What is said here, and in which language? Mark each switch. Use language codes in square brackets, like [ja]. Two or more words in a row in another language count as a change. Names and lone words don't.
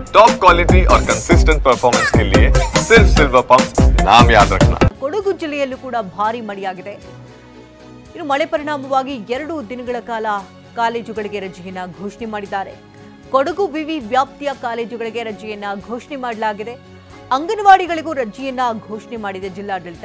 [hi] टॉप क्वालिटी और कंसिस्टेंट परफॉर्मेंस के लिए सिर्फ सिल्वर पंप नाम याद रखना। [kn] ಕೊಡಗು ಜಿಲ್ಲೆಯಲ್ಲೂ ಕೂಡ ಭಾರಿ ಮಳೆಯಾಗಿದೆ. ಇನ್ನು ಮಳೆ ಪರಿಣಾಮವಾಗಿ 2 ದಿನಗಳ ಕಾಲ ಕಾಲೇಜುಗಳಿಗೆ ರಜೆಯನ್ನ ಘೋಷಣೆ ಮಾಡಿದ್ದಾರೆ. ಕೊಡಗು ವಿವಿ ವ್ಯಾಪ್ತಿಯ ಕಾಲೇಜುಗಳಿಗೆ ರಜೆಯನ್ನ ಘೋಷಣೆ ಮಾಡಲಾಗಿದೆ. ಅಂಗನವಾಡಿಗಳಿಗೂ ರಜೆಯನ್ನ ಘೋಷಣೆ ಮಾಡಿದೆ ಜಿಲ್ಲಾಡಳಿತ.